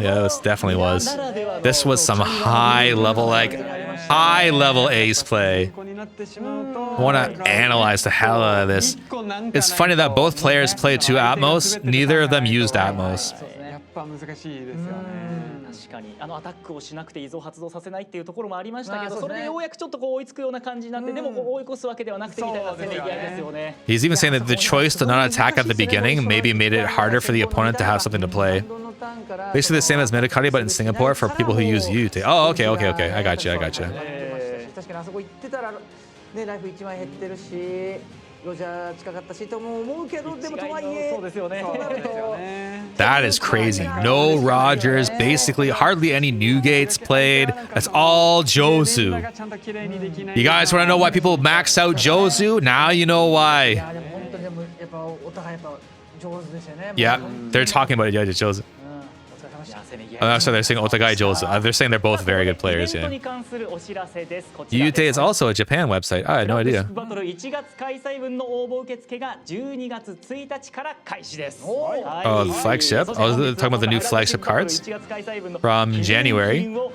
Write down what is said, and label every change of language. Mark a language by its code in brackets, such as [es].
[en] Yeah, this definitely was. This was some high level ace play. I want to analyze the hell out of this. It's funny that both players played 2 Atmos. Neither of them used Atmos. [ja] やっぱ難しいですよね。確かにアタックをしなくて依存発動させないっていうところもありましたけど、それでようやくちょっとこう追いつくような感じになって、でも追い越すわけではなくてみたいなせめぎ合いですよね。 [en] He's even saying that the choice to not attack at the beginning maybe made it harder for the opponent to have something to play. Basically the same as Medicati, but in Singapore for people who use UT. Oh, okay. I got you. [ja] 確かにあそこ行ってたらねライフ1枚減ってるしロジャー近かったしとも思うけどでもとはいえそうですよね。 [en] That is crazy. No Rogers, basically hardly any Newgates played. That's all Jozu. You guys want to know why people max out Jozu? Now you know い [ja] やでも本当にでもやっぱお互いやっぱ上手ですよね [en] Yeah, they're talking about it. Yeah, Jozu. [ja] お疲れ様でした [en] Oh, I'm sorry, they're saying [ja] Otagai Jozu. [en] They're saying they're both very good players. [ja] イベントに関するお知らせです。こちら Yute です [en] is also a Japan website. I had no idea. [ja] バトル1月開催分の応募受付が12月1日から開始です。 [en] Oh, the flagship? Oh, they're talking about the new flagship cards from January.